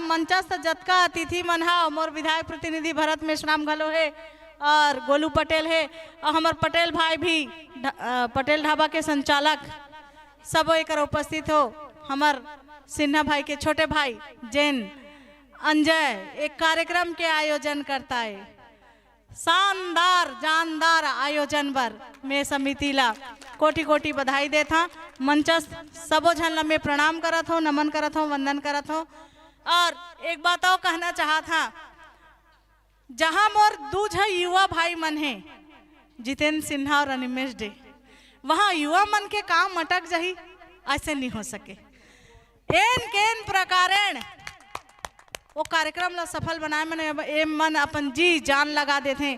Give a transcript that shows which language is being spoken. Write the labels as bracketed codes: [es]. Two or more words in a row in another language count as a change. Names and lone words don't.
[hne] मंचस्थ जतका अतिथि मन हा, मोर विधायक प्रतिनिधि भरत मेश्राम घलो है और गोलू पटेल है और हमार पटेल भाई भी पटेल ढाबा के संचालक सब एक उपस्थित हो। हमार सिन्हा भाई के छोटे भाई जैन अंजय एक कार्यक्रम के आयोजन करता है, शानदार जानदार आयोजन पर मैं समिति ला कोटि कोटि बधाई देता। मंचस्थ सबो झन ला मैं प्रणाम करत हो, नमन करत हो, वंदन करत हो। और एक बात और कहना चाहा था, जहां मोर दूज युवा भाई मन है जितेंद्र सिन्हा और अनिमेश डे, वहां युवा मन के काम अटक जाही, ऐसे नहीं हो सके। [sa] एन केन प्रकारेण [hne] वो कार्यक्रम ला सफल बनाए मैंने मन अपन जी जान लगा देते हैं।